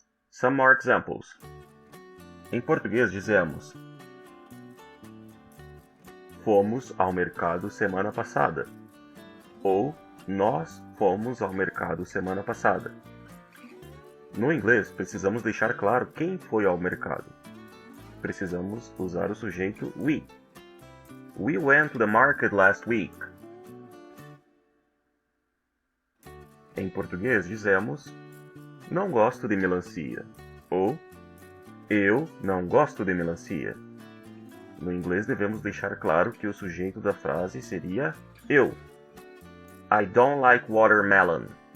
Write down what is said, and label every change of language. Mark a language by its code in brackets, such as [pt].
[en] Some more examples. [pt] Em português dizemos fomos ao mercado semana passada, ou nós fomos ao mercado semana passada. No inglês, precisamos deixar claro quem foi ao mercado. Precisamos usar o sujeito we. [en] We went to the market last week. [pt] Em português, dizemos não gosto de melancia, ou eu não gosto de melancia. No inglês, devemos deixar claro que o sujeito da frase seria eu. [en] I don't like watermelon.